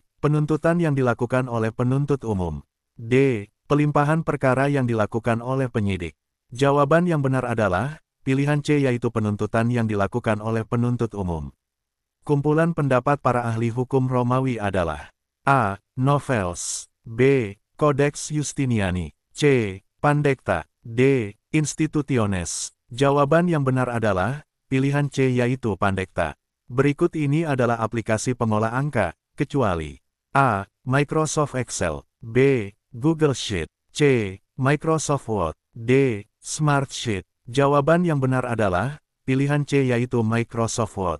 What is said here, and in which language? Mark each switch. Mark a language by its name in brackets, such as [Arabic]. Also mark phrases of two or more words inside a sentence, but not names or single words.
[Indonesian] Penuntutan yang dilakukan oleh penuntut umum. D. Pelimpahan perkara yang dilakukan oleh penyidik. Jawaban yang benar adalah, pilihan C yaitu penuntutan yang dilakukan oleh penuntut umum. Kumpulan pendapat para ahli hukum Romawi adalah A. Novels. B. Codex Justiniani. C. Pandecta. D. Institutiones. Jawaban yang benar adalah, pilihan C yaitu Pandecta. Berikut ini adalah aplikasi pengolah angka, kecuali A. Microsoft Excel. B. Google Sheet. C. Microsoft Word. D. Smartsheet. Jawaban yang benar adalah, pilihan C yaitu Microsoft Word.